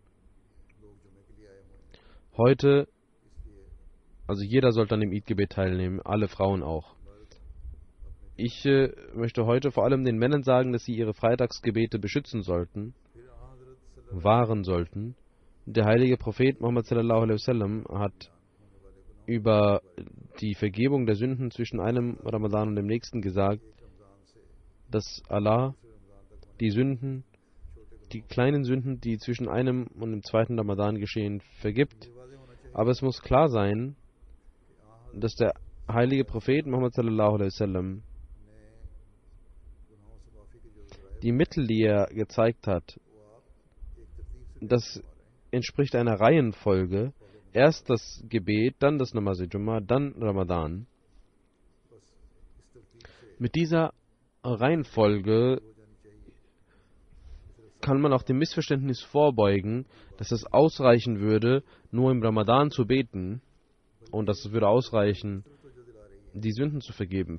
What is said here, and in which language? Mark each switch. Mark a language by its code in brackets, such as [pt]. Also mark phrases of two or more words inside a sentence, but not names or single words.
[de] Heute, also jeder sollte an dem Eid-Gebet teilnehmen, alle Frauen auch. Ich möchte heute vor allem den Männern sagen, dass sie ihre Freitagsgebete beschützen sollten, wahren sollten. Der heilige Prophet Muhammad [ar] صلى الله عليه وسلم [de] hat über die Vergebung der Sünden zwischen einem Ramadan und dem nächsten gesagt, dass Allah die Sünden, die kleinen Sünden, die zwischen einem und dem zweiten Ramadan geschehen, vergibt. Aber es muss klar sein, dass der heilige Prophet Muhammad [ar] صلى الله عليه وسلم [de] die Mittel, die er gezeigt hat, das entspricht einer Reihenfolge. Erst das Gebet, dann das [ur] نماز جمعہ, [de] dann Ramadan. Mit dieser Reihenfolge kann man auch dem Missverständnis vorbeugen, dass es ausreichen würde, nur im Ramadan zu beten und dass es würde ausreichen, die Sünden zu vergeben.